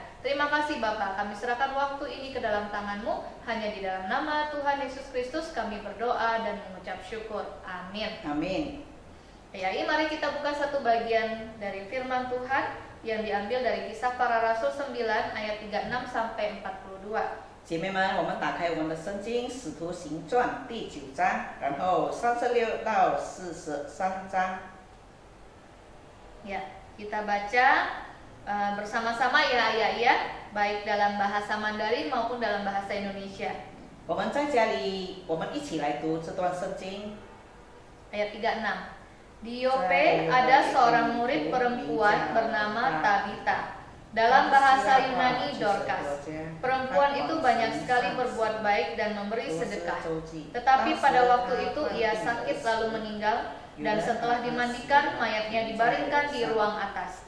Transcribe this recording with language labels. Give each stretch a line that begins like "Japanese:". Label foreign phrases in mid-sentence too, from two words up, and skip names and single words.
Indonesian: Terima kasih Bapak, kami serahkan waktu ini ke dalam tangan-Mu, hanya di dalam nama Tuhan Yesus Kristus kami berdoa dan mengucap syukur. Amin. Amin. Ya, mari kita buka satu bagian dari firman Tuhan yang diambil dari Kisah Para Rasul 9 ayat 36 sampai 42.
Chinese: 姐妹们，我们打开我们的圣经《使徒行传》第9章，然后36到43章。
Indonesian: Ya, kita baca bersama-sama ya ayat ya, baik dalam bahasa Mandarin maupun dalam bahasa Indonesia.
Chinese: 我们在家里，我们一起来读这段圣经。
Indonesian: Ayat 36. Di Yope ada seorang murid perempuan bernama Tabita. Dalam bahasa Yunani Dorcas. Perempuan itu banyak sekali berbuat baik dan memberi sedekah. Tetapi pada waktu itu ia sakit lalu meninggal, dan setelah dimandikan mayatnya dibaringkan di ruang atas.